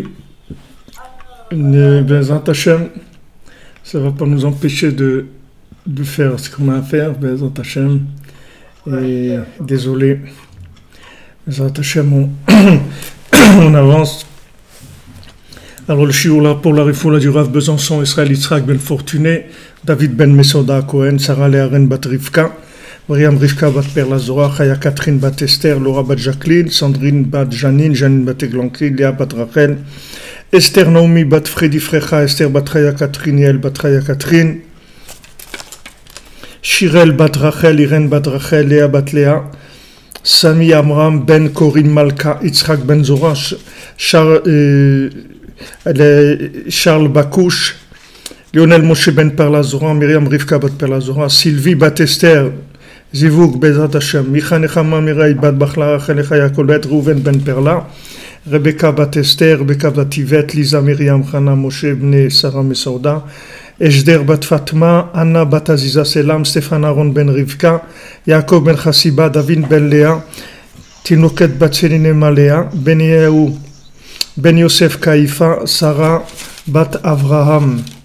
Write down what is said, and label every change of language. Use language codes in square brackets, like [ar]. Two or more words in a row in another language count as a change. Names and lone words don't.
[fr] Mais [he] בעזרת השם, [fr] ça va pas nous empêcher de faire ce qu'on a à faire, [he] בעזרת השם. [fr] Et désolé, [he] בעזרת השם, [fr] on avance. Alors le shiur là pour la refoula du Rav Besançon, Israël Yitzhak ben Fortuné, David ben Mesoda Cohen, Sarah Léaren bat Rivka, Mariam Rivka bat Perla Zora, Chaya Catherine bat Esther, Laura bat Jacqueline, Sandrine bat Janine, Janine bat Eglanki, Léa bat Rachel, Esther Naomi bat Freddy Frecha, Esther bat Chaya Catherine, Yael bat Chaya Catherine, Shirel bat Rachel, Irène bat Rachel, Léa bat Léa, Sami Amram ben Corinne Malka, Yitzhak ben Zora, Charles Bakouche, Lionel Moshe ben Perlazora, Myriam Rivka bat Perlazora, Sylvie bat Esther, [he] זיווג בעזרת השם, [fr] Micha Nechama Mirai bat Bachla Rachel Chaya Colbert, Rouven ben Perla, Rebecca bat Esther, Rebecca bat Yvette, Lisa Myriam Chana Moshe bne Sarah Mesauda, Eshder bat Fatma, Anna bat Aziza Selam, Stéphane Aaron ben Rivka, Yaakov ben Chassiba, David ben Léa, Tinoket bat Céline Malea, Ben Yehu Ben Yosef Kaïfa, Sarah bat Avraham.